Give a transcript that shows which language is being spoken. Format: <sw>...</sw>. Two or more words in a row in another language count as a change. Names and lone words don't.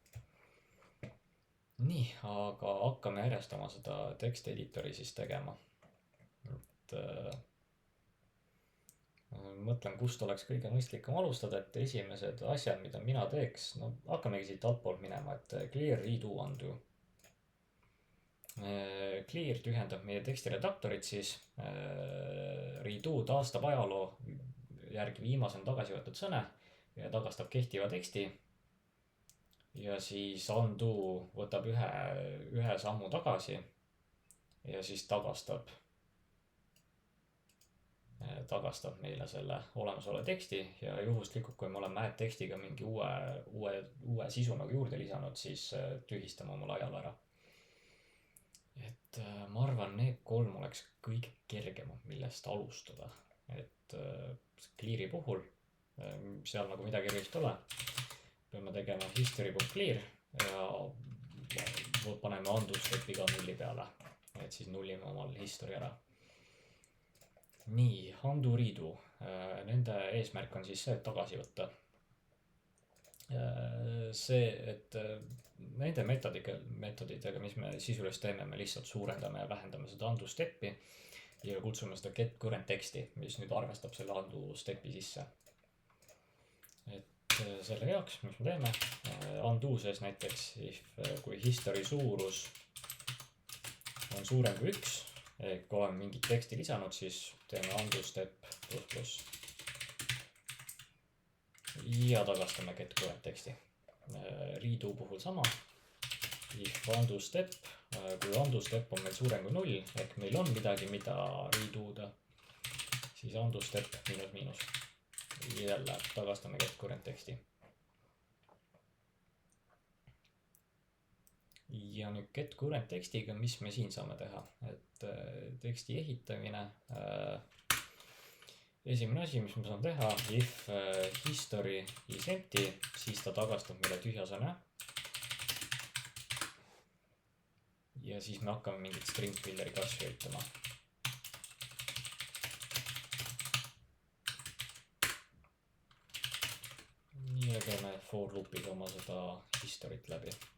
<et>Nii, aga hakkame järjest oma seda</et> <en>text editori</en> <et>siis tegema. Mõtlen, kust oleks kõige mõistlikum alustada, et esimesed asjad, mida mina teeks, no hakkamegi siit altpoolt minema, et</et> <en>clear, redo, undo.</en> <et>Clear tühjendab meie tekstiredaktorit siis, redo taastab ajaloo järgi viimasena tagasi võetud sõne ja tagastab kehtiva teksti ja siis undo võtab ühe sammu tagasi ja siis tagastab meile selle olemasoleva teksti ja juhuslikult, kui me oleme add tekstiga mingi uue sisu nagu juurde lisanud, siis tühistame oma laial ära. Et ma arvan, need 3 oleks kõige kergemad, millest alustada. Et clear'i puhul, seal nagu midagi erilist ole, peame tegema history.clear ja paneme</et> <en>undo step'iga</en> <et>0 peale, et siis nullime omal history ära. Nii, undo, redo. Nende eesmärk on siis see, et tagasi võtta. See, et nende metodidega, mis me sisuliselt teeme, me lihtsalt suurendame ja vähendame seda</et> <en>undo step'i</en> <et>ja kutsume seda</et> <en>get current</en> <et>teksti, mis nüüd arvestab selle</et> <en>undo step'i</en> <et>sisse. Et selle jaoks, mis me teeme, undo sees näiteks, kui history suurus on suurem kui 1, kui oleme mingit teksti lisanud, siis teeme</et> <en>undo step</en> <et>pluss ja tagastame</et> <en>get current</en> <et>teksti. Redo puhul sama.</et> <en>If undo step,</en> <et>kui</et> <en>undo step</en> <et>on meil suurem kui 0, ehk meil on midagi, mida redo'da, siis</et> <en>undo step</en> <et>miinus. Jälle tagastame</et> <en>get current</en> <et>teksti. Ja nüüd</et> <en>get current</en> <et>tekstiga, mis me siin saame teha, et teksti ehitamine. Esimene asi, mis me saame teha,</et> <en>if history is empty,</en> <et>siis ta tagastab meile tühja sõna. Ja siis me hakkame mingit</et> <en>string builderi</en> <et>kasvu üritama. Nii teeme</et> <en>for loop'iga</en> <et>oma seda history't läbi.</et>